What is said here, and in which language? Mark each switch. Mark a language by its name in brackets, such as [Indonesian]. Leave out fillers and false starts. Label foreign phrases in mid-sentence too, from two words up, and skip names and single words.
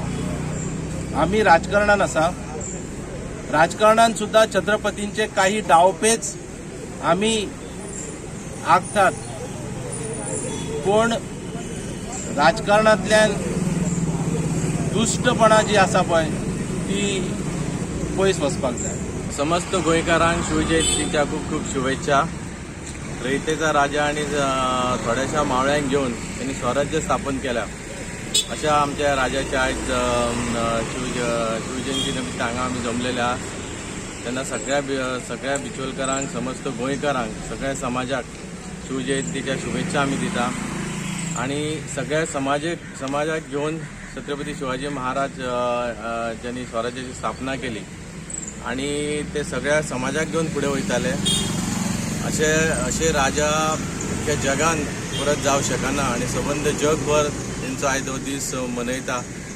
[Konkani] आम्ही राजकारणान आसा, राजकारणान सुद्धा छत्रपतींचे काही डावपेच आम्ही आखतात, पण राजकारणातल्यान दुष्टपणा जी आसा पळय ती पयस वचपाक जाय। समस्त गोंयकारांक शिवजयंतीच्या खूप खूप शुभेच्छा। रयतेचा राजा आणि थोड्याशा मावळ्यांक घेऊन त्यांनी स्वराज्य स्थापन केल्या अशा आमच्या राजाच्या आज शिवजयंती निमित्त हांगा आमी जमलेले आहात। त्यांना सगळ्या बिचोलकारांक, समस्त गोंयकारांक, सगळ्या समाजाक शिवजयंतीच्या शुभेच्छा आमी दिता आणि सगळ्या समाजाक घेऊन छत्रपती शिवाजी महाराज ज्यांनी स्वराज्याची स्थापना केली आणि ते सगळ्या समाजाक घेऊन पुढे वयताले असे राजा अख्ख्या जगान परत जावं शकना आणि संबंध जगभर त्यांचो आयज हो दीस मनयता।